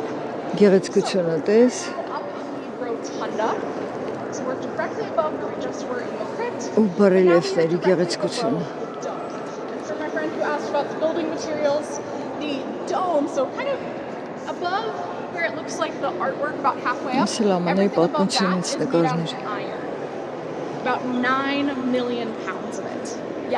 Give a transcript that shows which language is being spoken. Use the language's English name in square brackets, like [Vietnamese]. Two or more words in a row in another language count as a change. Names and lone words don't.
[Armenian] Գեղեցկությունը տես։ [English] Up the rotunda. So we're directly above where we just were in the crypt. [Armenian] Ու բարելիևների գեղեցկությունը։ [English] And for my friend who asked about the building materials, the dome, so kind of above where it looks like the artwork about halfway up, everything above that is made out of iron. About 9 million pounds of it. Yeah.